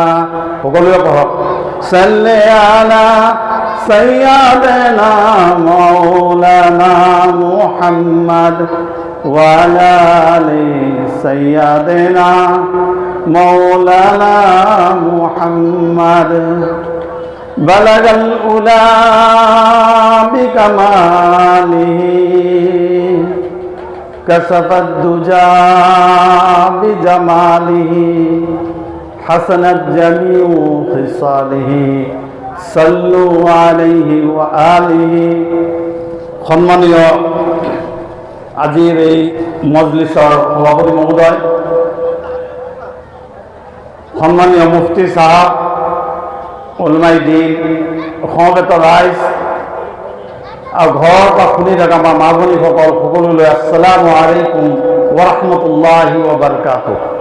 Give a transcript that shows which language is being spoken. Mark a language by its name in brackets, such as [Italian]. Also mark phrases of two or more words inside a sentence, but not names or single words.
[Arabic] صل على سيدنا مولانا محمد وعلى آل سيدنا مولانا محمد بلغ الأولى بكماله كشف الدجى بجماله حسنت جميع خصاله صلوا عليه وآله [Assamese] সম্মানীয় আজিৰ এই মজলিছৰ সভাপতি মহোদয়, সম্মানীয় মুফতি সাহেব, উলমাই দিন, সমবেত ৰাইজ আৰু ঘৰৰ পৰা শুনি থকা আমাৰ মা ভনীসকল সকলোলৈ [Arabic] السلام عليكم ورحمة الله وبركاته.